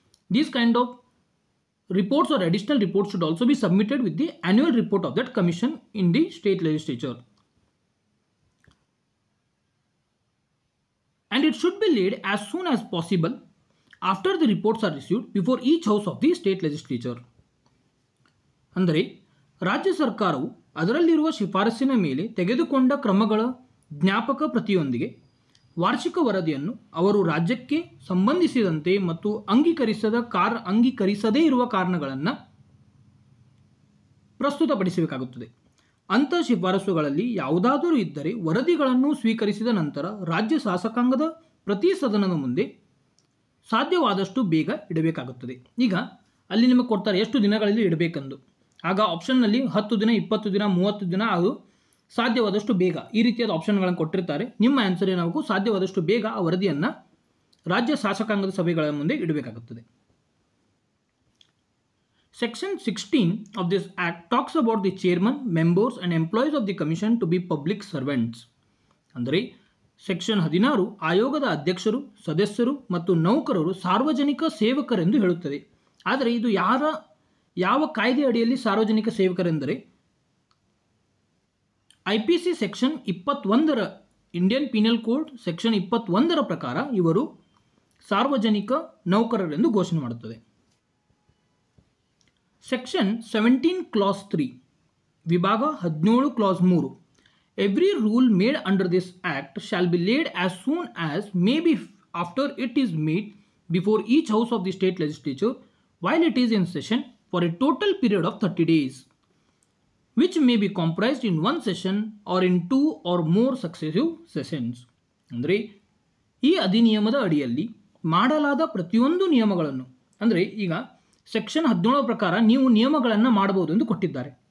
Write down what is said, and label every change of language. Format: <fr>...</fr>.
<en>These kind of reports or additional reports should also be submitted with the annual report of that commission in the state legislature. And it should be laid as soon as possible after the reports are received before each house of the state legislature.</en> <kn>ಅಂದರೆ ರಾಜ್ಯ ಸರ್ಕಾರವು ಅದರಲ್ಲಿರುವ ಶಿಫಾರಸಿನ ಮೇಲೆ ತೆಗೆದುಕೊಂಡ ಕ್ರಮಗಳ ಜ್ಞಾಪಕ ಪ್ರತಿಯೊಂದಿಗೆ ವಾರ್ಷಿಕ ವರದಿಯನ್ನು ಅವರು ರಾಜ್ಯಕ್ಕೆ ಸಂಬಂಧಿಸಿದಂತೆ ಮತ್ತು ಅಂಗೀಕರಿಸದೇ ಇರುವ ಕಾರಣಗಳನ್ನು ಪ್ರಸ್ತುತಪಡಿಸಬೇಕಾಗುತ್ತದೆ. ಅಂಥ ಶಿಫಾರಸುಗಳಲ್ಲಿ ಯಾವುದಾದರೂ ಇದ್ದರೆ ವರದಿಗಳನ್ನು ಸ್ವೀಕರಿಸಿದ ನಂತರ ರಾಜ್ಯ ಶಾಸಕಾಂಗದ ಪ್ರತಿ ಸದನದ ಮುಂದೆ ಸಾಧ್ಯವಾದಷ್ಟು ಬೇಗ ಇಡಬೇಕಾಗುತ್ತದೆ. ಈಗ ಅಲ್ಲಿ ನಿಮಗೆ ಕೊಡ್ತಾರೆ ಎಷ್ಟು ದಿನಗಳಲ್ಲಿ ಇಡಬೇಕೆಂದು. ಆಗ ಆಪ್ಷನ್ನಲ್ಲಿ 10 ದಿನ, 20 ದಿನ, 30 ದಿನ, ಅದು ಸಾಧ್ಯವಾದಷ್ಟು ಬೇಗ ಈ ರೀತಿಯಾದ ಆಪ್ಷನ್ಗಳನ್ನು ಕೊಟ್ಟಿರ್ತಾರೆ. ನಿಮ್ಮ ಆನ್ಸರ್ ಏನಾಗಬೇಕು, ಸಾಧ್ಯವಾದಷ್ಟು ಬೇಗ ಆ ವರದಿಯನ್ನು ರಾಜ್ಯ ಶಾಸಕಾಂಗದ ಸಭೆಗಳ ಮುಂದೆ ಇಡಬೇಕಾಗುತ್ತದೆ.</kn> <en>Section 16 of this Act talks about the chairman, members and employees of the commission to be public servants.</en> <kn>ಅಂದರೆ ಸೆಕ್ಷನ್ 16 ಆಯೋಗದ ಅಧ್ಯಕ್ಷರು, ಸದಸ್ಯರು ಮತ್ತು ನೌಕರರು ಸಾರ್ವಜನಿಕ ಸೇವಕರೆಂದು ಹೇಳುತ್ತದೆ. ಆದರೆ ಇದು ಯಾವ ಕಾಯ್ದೆ ಅಡಿಯಲ್ಲಿ ಸಾರ್ವಜನಿಕ ಸೇವಕರೆಂದರೆ IPC section 21ರ Indian penal code section 21ರ ಪ್ರಕಾರ ಇವರು ಸಾರ್ವಜನಿಕ ನೌಕರರೆಂದು ಘೋಷಣೆ ಮಾಡುತ್ತದೆ. ಸೆಕ್ಷನ್ 17 ಕ್ಲಾಸ್ 3</kn> <en>ವಿಭಾಗ 17 clause 3, every rule made under this act shall be laid as soon as may be after it is made before each house of the state legislature while it is in session for a total period of 30 days, which may be comprised in one session or in 2 or more successive sessions.</en> <kn>ಅಂದರೆ ಈ ಅಧಿನಿಯಮದ ಅಡಿಯಲ್ಲಿ ಮಾಡಲಾದ ಪ್ರತಿಯೊಂದು ನಿಯಮಗಳನ್ನು, ಅಂದರೆ ಈಗ section 17 ಪ್ರಕಾರ ನೀವು ನಿಯಮಗಳನ್ನು ಮಾಡಬಹುದು ಎಂದು ಕೊಟ್ಟಿದ್ದಾರೆ.</kn>